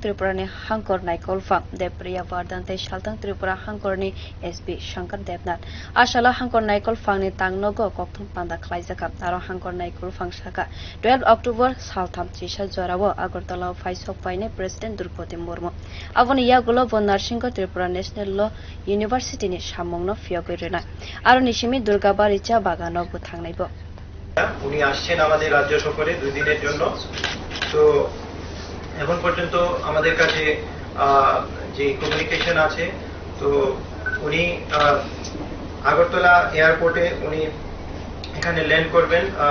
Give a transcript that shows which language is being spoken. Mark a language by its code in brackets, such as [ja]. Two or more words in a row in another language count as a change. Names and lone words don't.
[trp] tripurani hangkhor naikulphang Devapriya Bardhan te salthnag tripura hangkhorni SP Shankar debnath asala hangkhor naikulphang ni tangnogo kokthum panda khwlaijaka aro hangkhor naikulphang saka 12 october saltham chisa jorabo agartala phaisok paine president drupadi murmu aboni yagulo bo narsingko tripura national law university ni samungno fiyogoi rena aro nishimi durgabari cha bagano bo thangnaibo [bn] উনি আসছেন আমাদের রাজ্য সফরে 2 দিনের জন্য তো এখন পর্যন্ত আমাদের কাছে যে কমিউনিকেশন আছে তো উনি আগরতলা এয়ারপোর্টে উনি এখানে ল্যান্ড করবেন